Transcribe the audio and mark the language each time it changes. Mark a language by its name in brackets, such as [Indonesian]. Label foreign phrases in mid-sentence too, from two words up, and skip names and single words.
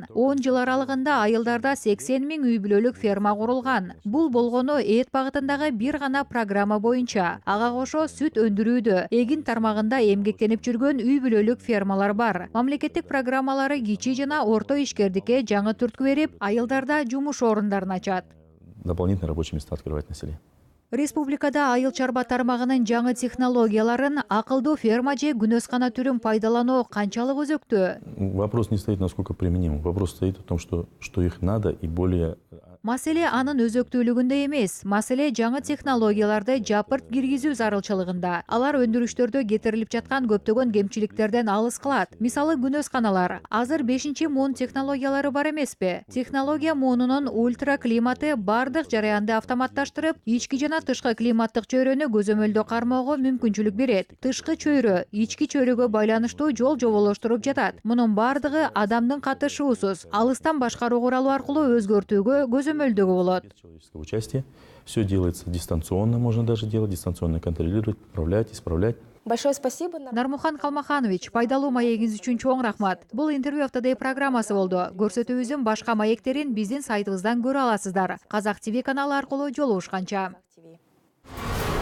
[Kyrgyz] 10 жыл аралыгында айылдарда 80 000 үй бүлөлүк ферма курулган. Бул болгону эт багытындагы бир гана программа боюнча. Ага кошо сүт өндүрүүдө, эгин тармагында эмгектенип жүргөн үй бүлөлүк фермалар бар. Мамлекеттик программалары кичи жана орто ишкердикке жаңы түрткү берип, айылдарда жумуш орундарын ачат. [Russian] Дополнительные рабочие места открывать на селе. [Kyrgyz] Республикада айыл чарба тармагынын жаңы технологияларын, акылдуу ферма же күнөскана түрүн пайдалануу канчалык өзөктүү? [Russian] Вопрос не стоит, насколько применим. Вопрос стоит о том, что их надо и более... [Kyrgyz] Маселе анын өзөктүүлүгүндө эмес, маселе жаңы технологияларды жапырт киргизүү зарылчылыгында. Алар өндүрүштөрдө кетирилип жаткан көптөгөн кемчиликтерден алыс кылат. Мисалы, күнөсканалар. Азыр 5-муун технологиялары бар эмеспи? Технология муунунун ультра климаты бардык жараянды автоматташтырып, ички жана тышкы климаттык чөйрөнү көзөмөлдө кармоого мүмкүнчүлүк берет. Тышкы чөйрө, ички чөйрөгө байланыштуу жол жоболоштуруп жатат. Мунун бардыгы адамдын катышуусуз, алыстан башкаруу куралы аркылуу өзгөртүүгө көзөмөлдөгө болот. [Russian] Человеческого участия. Все делается дистанционно, можно даже делать, дистанционно контролировать, управлять, исправлять. Большое спасибо. [Kyrgyz] Нармухан Калмаханович, пайдалуу маегиңиз үчүн чоң рахмат. Бул Interview of the Day программасы болду. Көрсөтүүбүздүн башка маектерин биздин сайтыбыздан көрө аласыздар. Казак ТВ каналы аркылуу жолугушканча.